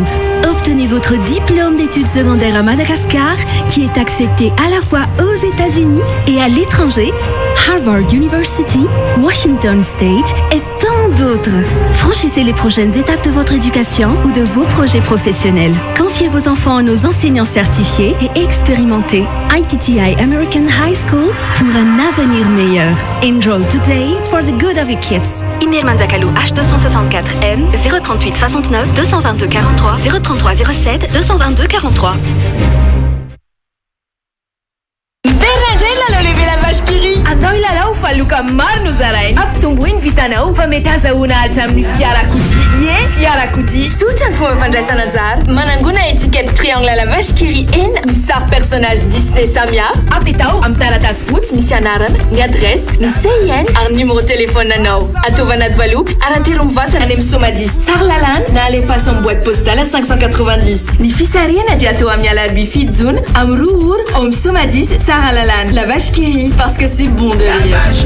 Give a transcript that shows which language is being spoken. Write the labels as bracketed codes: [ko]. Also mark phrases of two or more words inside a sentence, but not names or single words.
[fr] Obtenez votre diplôme d'études secondaires à Madagascar, qui est accepté à la fois aux États-Unis et à l'étranger, Harvard University, Washington State et tant d'autres. Franchissez les prochaines étapes de votre éducation ou de vos projets professionnels. Confiez vos enfants à nos enseignants certifiés et expérimentés. ITTI American High School pour un avenir meilleur. [en] Enroll today for the good of your kids. Email Manzakalu H264N 038 69 222 43 033 07 222 43. [mg] Andao ilalao fa loka maro no zarainy ampitomboiny vitanao fa mety azahoana hatramin'ny fiarakodia fiarakodia sotra ny fomba fandraisana anjara manangona étiquette [fr] triangle à la vache qui rit [mg] misy sary personnage Disney samihafa apitao amin'ny taratasy fotsy misy anarana ny adresse ny CIN ary [fr] numéro téléphone [mg] anao ataova anaty valoky arantero mivantana any amin'ny somadis tsara lalàna na alefaso amin'ny [fr] boîte postale [mg] 590 ny fisariana dia atao amin'ny alarbi fito jona amin'ny roa ora ao amin'ny somadis tsara lalàna [fr] la vache qui rit parce que c'est bon de rire.